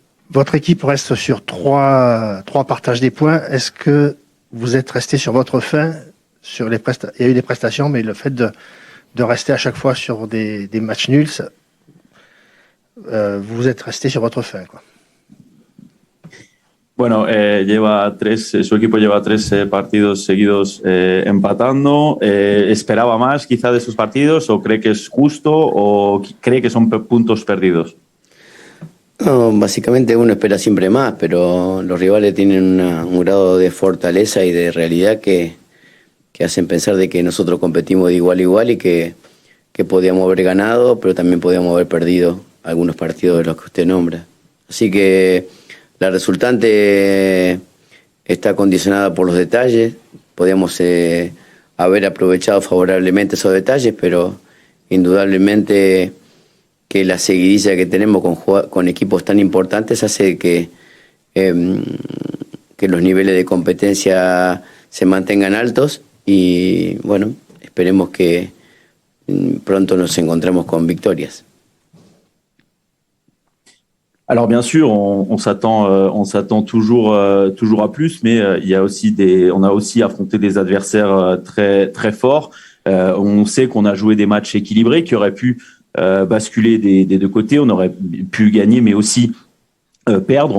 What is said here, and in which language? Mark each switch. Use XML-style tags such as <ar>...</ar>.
<fr>Votre équipe reste sur trois partages des points. Est-ce que vous êtes resté sur votre fin sur les Il y a eu des prestations, mais le fait de rester à chaque fois sur des matchs nuls, vous êtes resté sur votre fin, quoi.</fr> <es>Bueno, su equipo lleva 3 partidos seguidos empatando. ¿Esperaba más quizá de esos partidos o cree que es justo o cree que son puntos perdidos? No, básicamente uno espera siempre más, pero los rivales tienen un grado de fortaleza y de realidad que hacen pensar de que nosotros competimos de igual a igual y que podíamos haber ganado, pero también podíamos haber perdido algunos partidos de los que usted nombra. Así que la resultante está condicionada por los detalles. Podíamos haber aprovechado favorablemente esos detalles, pero indudablemente que la seguidilla que tenemos con equipos tan importantes hace que los niveles de competencia se mantengan altos y bueno, esperemos que pronto nos encontremos con victorias.</es> <fr>Alors bien sûr, on s'attend toujours à plus, mais on a aussi affronté des adversaires très très forts. On sait qu'on a joué des matchs équilibrés qui auraient pu basculer des deux côtés. On aurait pu gagner, mais aussi perdre.</fr>